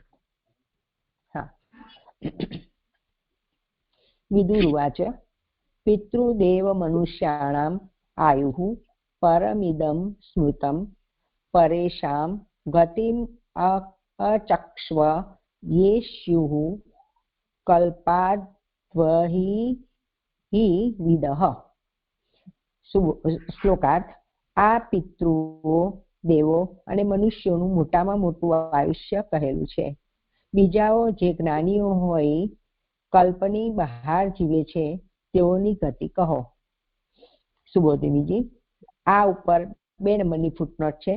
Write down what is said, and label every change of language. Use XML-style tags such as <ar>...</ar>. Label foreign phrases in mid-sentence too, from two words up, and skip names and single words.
<sa>હા. विदुर्वाच पितृदेव मनुष्याणाम आयुः परमिदम स्मृतम परेशाम गतिम अचक्ष्व ये स्युः कल्पाद्वहि हि विदः।</sa> <gu>શ્લોકાર્થ આ પિતૃઓ દેવો અને મનુષ્યોનું મોટામાં મોટું આયુષ્ય કહેલું છે. બીજાઓ જે જ્ઞાનીઓ હોય કલ્પની બહાર જીવે છે તેઓની ગતિ કહો. સુબોધિનીજી, આ ઉપર 2 નંબરની ફૂટનોટ છે.</gu>